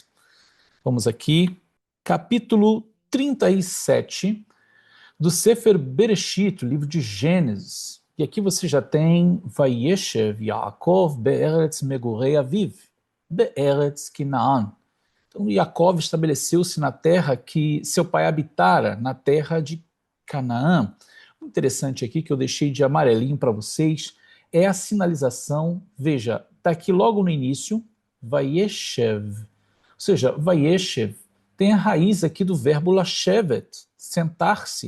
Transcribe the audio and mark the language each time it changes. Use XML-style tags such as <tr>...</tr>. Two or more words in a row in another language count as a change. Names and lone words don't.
<pt>Vamos aqui, capítulo 37 do Sefer Bereshit, o livro de Gênesis. E aqui você já tem</pt> <he>וישב יעקב בארץ מגורי אביו, בארץ כנען.</he> <pt>Então, Yaakov estabeleceu-se na terra que seu pai habitara, na terra de Canaã. O interessante aqui que eu deixei de amarelinho para vocês é a sinalização, veja, está aqui logo no início, Vayeshev, ou seja, Vayeshev tem a raiz aqui do verbo lashevet, sentar-se.</pt>